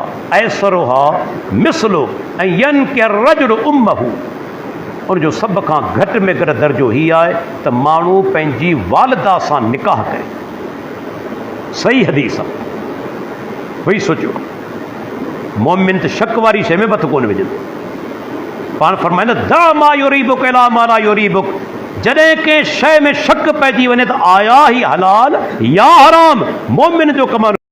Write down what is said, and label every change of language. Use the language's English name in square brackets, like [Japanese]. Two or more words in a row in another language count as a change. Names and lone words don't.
[Arabic] أيسرها مثل أن ينكح الرجل أمه, [Sindhi] उनजो सभ खां घटि में घटि दर्जो हीअ आहे त माण्हू पंहिंजी वालिदा सां निकाह करे। सही हदीस आहे। वही सोचियो, मोमिन त शक वारी शइ में मथ कोन विझंदो। पाण फरमाईंदा [Arabic] دع ما يريبك إلى ما لا يريبك, [Sindhi] जॾहिं कंहिं शइ में शक पइजी वञे त आया ही हलाल या हराम, मोमिन जो कमु